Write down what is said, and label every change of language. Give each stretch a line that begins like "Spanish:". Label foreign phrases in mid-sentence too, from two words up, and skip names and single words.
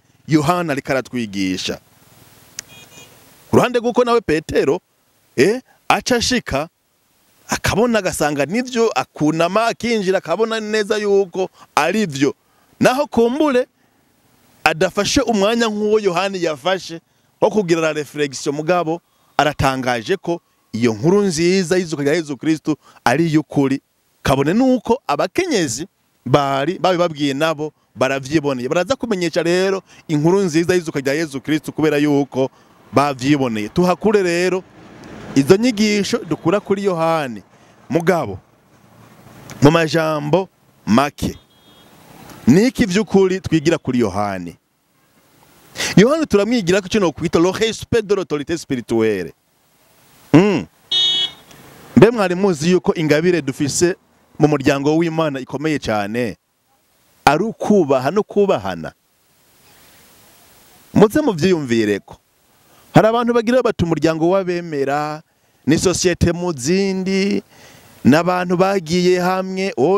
Rundi: Yohana ariko aratwigisha. Kuruhande guko nawe Petero aca shika akabona agasanga nivyo, akunama akinjira akabona neza yuko ari vyo, naho kumbure adafashe umwanya nk'uwo Yohani yafashe wo kugira
French: la réflexion.
Rundi: Mugabo aratangaje ko iyo nkuru nziza y'izuka rya Yezu Kristo ari y'ukuri, kabone nuko abakenyezi babibabwiye nabo baravyiboneye. Baraza kumenyesha rero inkuru nziza y'izuka rya Yezu Kristo kubera yuko bavyiboneye. Tuhakure rero izo nyigisho dukura kuri Yohani. Mugabo mu majambo make, niki vy'ukuri twigira kuri Yohani? Yohani turamwigira ko kino kwita
French: le respect de l'autorité spirituelle.
Rundi: Mbe mwari muzi yuko ingabire dufise mu muryango w'Imana ikomeye cyane ari ukubaha no kubahana? Muze muvyiyumvireko. Hari abantu bagira bati umuryango w'abemera ni societe mu zindi n'abantu bagiye hamwe.